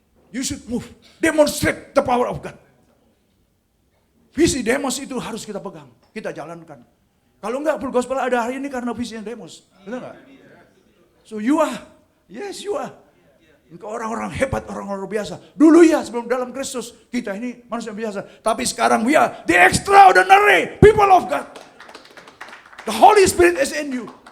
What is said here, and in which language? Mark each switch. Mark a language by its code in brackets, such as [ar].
[en] You should move, demonstrate the power of God. [id] Visi Demos itu harus kita pegang, kita jalankan. Kalau enggak, full gospel ada hari ini karena visinya Demos. Benar enggak? [en] So you are, yes you are. [id] Engkau orang-orang hebat, orang-orang biasa. Dulu ya sebelum dalam Kristus, kita ini manusia biasa. Tapi sekarang [en] we are the extraordinary people of God. The Holy Spirit is in you.